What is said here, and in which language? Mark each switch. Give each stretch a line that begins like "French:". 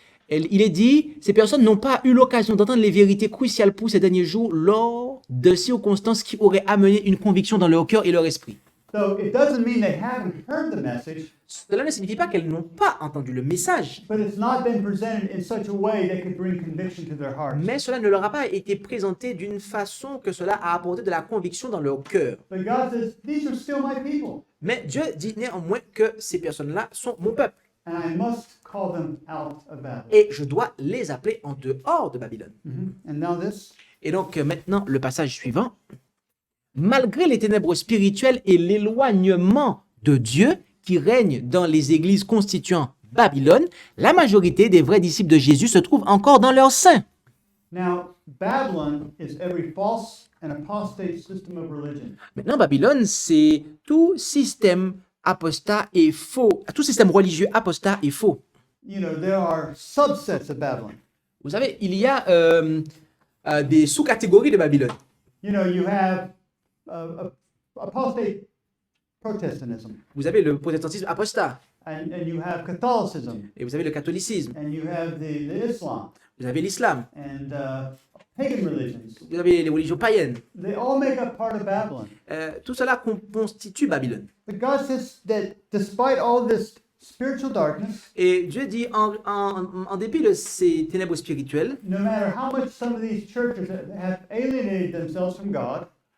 French: Il est dit, ces personnes n'ont pas eu l'occasion d'entendre les vérités cruciales pour ces derniers jours lors de circonstances qui auraient amené une conviction dans leur cœur et leur esprit.
English: So it doesn't mean they haven't heard the message,
French: Cela ne signifie pas qu'elles n'ont pas entendu le message,
English: but it's not been presented in such a way that could bring conviction to their hearts.
French: mais cela ne leur a pas été présenté d'une façon que cela a apporté de la conviction dans leur cœur.
English: But God says, these are still my people,
French: Mais Dieu dit néanmoins que ces personnes-là sont mon peuple
English: and I must call them out of Babylon.
French: et je dois les appeler en dehors de Babylone.
English: And now this.
French: Et donc maintenant, le passage suivant. Malgré les ténèbres spirituelles et l'éloignement de Dieu qui règne dans les églises constituant Babylone, la majorité des vrais disciples de Jésus se trouvent encore dans leur sein.
English: Now, Babylon is every false and apostate system of religion.
French: Maintenant, Babylone, c'est tout système apostat et faux, tout système religieux apostat et faux.
English: You know, there are subsets of Babylon.
French: Vous savez, il y a des sous-catégories de Babylone.
English: You know, you have apostate Protestantism,
French: Vous avez le protestantisme apostat,
English: and you have Catholicism,
French: et vous avez le catholicisme,
English: and you have the Islam,
French: vous avez l'islam,
English: and pagan religions.
French: vous avez les religions païennes.
English: They all make up part of Babylon.
French: Tout cela constitue Babylone.
English: But God says that despite all this spiritual darkness,
French: Et Dieu dit, en dépit de ces ténèbres spirituelles,
English: no matter how much some of these churches have alienated themselves from God,